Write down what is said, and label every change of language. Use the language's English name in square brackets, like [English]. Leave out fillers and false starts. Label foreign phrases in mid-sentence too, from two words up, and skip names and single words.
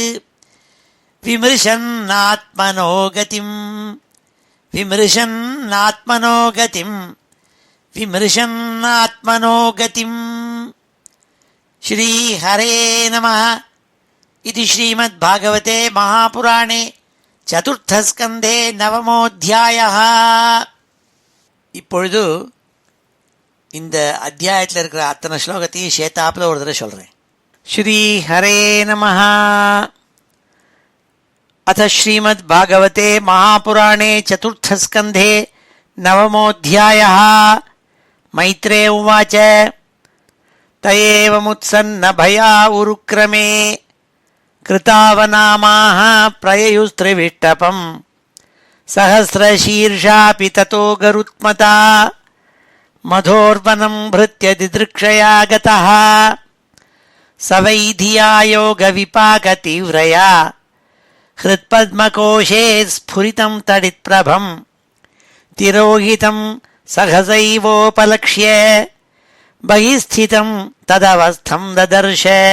[Sanskrit] विमृशन्नात्मनो गतिं विमृशन्नात्मनो गतिं विमृशन्नात्मनो गतिम् श्रीहरे नमः इति श्रीमद्भागवते महापुराणे चतुर्थस्कन्धे नवमोऽध्यायः. [Tamil] இப்பொழுது இந்த அத்தியாயத்தில் இருக்கிற அத்தனை ஸ்லோகத்தையும் சேத்தாப்புல ஒரு தடவை சொல்றேன். [Sanskrit] श्रीहरे नमः. अथ श्रीमद्भागवते महापुराणे चतुर्थस्कन्धे नवमोऽध्यायः. मैत्रेय उवाच त एवमुत्सन्न भया उरुक्रमे कृतावनामाः प्रययुस्त्रिविष्टपम् सहस्रशीर्षापि ततो गरुत्मता मधोर्वनं भृत्य दिदृक्षया गतः स वै धिया योगविपाकतीव्रया हृत्पद्मकोशे स्फुरितं तडित्प्रभं तिरोहितं सहसैवोपलक्ष्य बहिस्थितं तदवस्थं ददर्श.